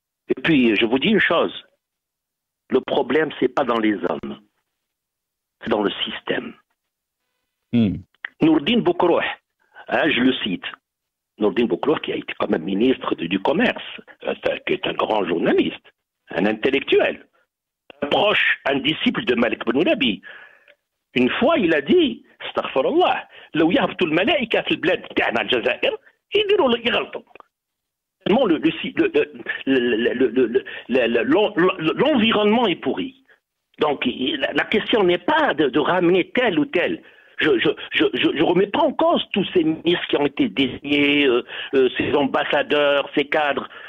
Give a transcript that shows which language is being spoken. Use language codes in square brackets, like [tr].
[fr] Et puis, je vous dis une chose, le problème, c'est pas dans les hommes, c'est dans le système. Nourdine Boukrouh, je le cite, Nourdine Boukrouh qui a été quand même ministre du Commerce, qui est un grand journaliste, un intellectuel. proche, un disciple de Malik Ben Nabi. Une fois, il a dit, [ar] astaghfirullah, لو يهبطوا الملائكة في البلاد بتاعنا الجزائر يديروا يغلطوا. [fr] L'environnement est pourri. Donc, la question n'est pas de ramener tel ou tel. Je ne remets pas en cause tous ces ministres qui ont été désignés, ces ambassadeurs, ces cadres.